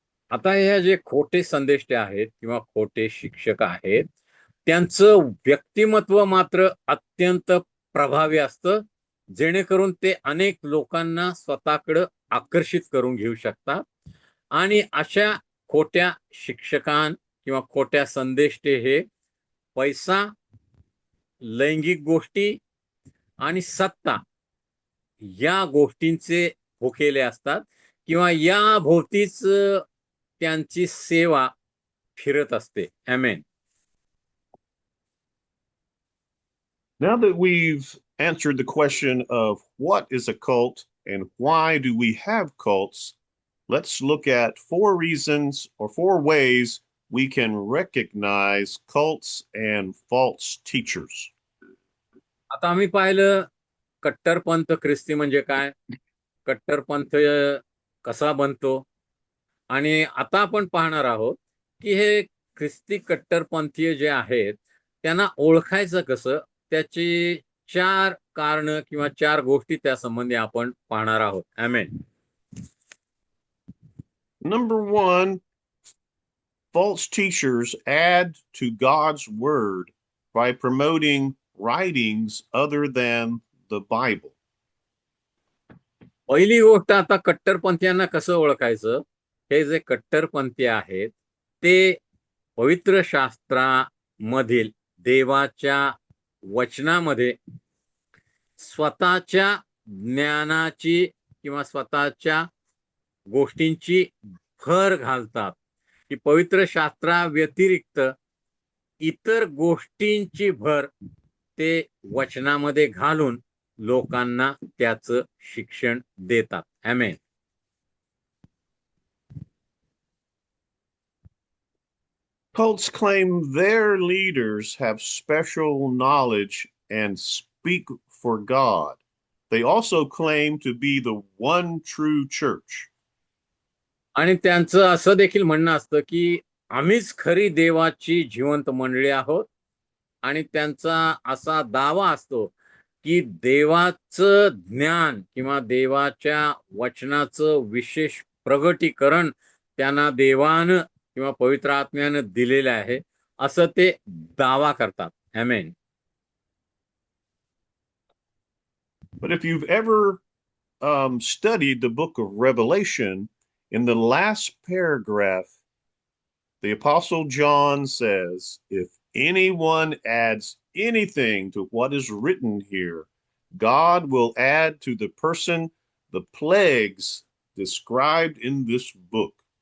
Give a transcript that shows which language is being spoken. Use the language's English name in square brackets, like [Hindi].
[Marathi] आता हे जे खोटे संदेष्टे आहेत किंवा खोटे शिक्षक आहेत त्यांचं व्यक्तिमत्व मात्र अत्यंत प्रभावी असतं, जेणेकरून ते अनेक लोकांना स्वतःकडे आकर्षित करून घेऊ शकतात आणि अशा खोट्या शिक्षकां किंवा खोट्या संदेष्टे हे पैसा, लैंगिक गोष्टी आणि सत्ता या गोष्टींचे भुकेले असतात किंवा या भोवतीच त्यांची सेवा फिरत असते. आमेन. [English] Now that we've answered the question of what is a cult and why do we have cults, let's look at four reasons or four ways we can recognize cults and false teachers. [Marathi] आता आम्ही पाहिलं कट्टरपंथ ख्रिस्ती म्हणजे काय, कट्टरपंथ कसा बनतो आणि आता आपण पाहणार आहोत की हे ख्रिस्ती कट्टरपंथीय जे आहेत त्यांना ओळखायचं कसं, त्याची 4 कारण किंवा 4 गोष्टी त्या संबंधी आपण पाहणार आहोत. आमेन. [English] Number one, false teachers add to God's word by promoting writings other than the Bible. [Marathi] पहिली गोष्ट, आता कट्टरपंथीयांना कसं ओळखायचं, हे जे कट्टरपंथी आहेत ते पवित्र शास्त्रामधील देवाच्या वचनामध्ये स्वतःच्या ज्ञानाची किंवा स्वतःच्या गोष्टींची भर घालतात, की पवित्र शास्त्राव्यतिरिक्त इतर गोष्टींची भर ते वचनामध्ये घालून लोकांना त्याचं शिक्षण देतात. आमेन. [English] Cults claim their leaders have special knowledge and speak for God. They also claim to be the one true church. [Marathi] आणि त्यांचं असं देखील म्हणणं असतं की आम्हीच खरी देवाची जिवंत मंडळी आहोत, आणि त्यांचा असा दावा असतो की देवाचं ज्ञान किंवा देवाच्या वचनाचं विशेष प्रगटीकरण त्यांना देवानं किंवा पवित्र आत्म्यानं दिलेलं आहे, असं ते दावा करतात. आमेन. [English] But if you've ever studied the book of Revelation, in the last paragraph, the Apostle John says, if anyone adds anything to what is written here, God will add to the person the plagues described in this book.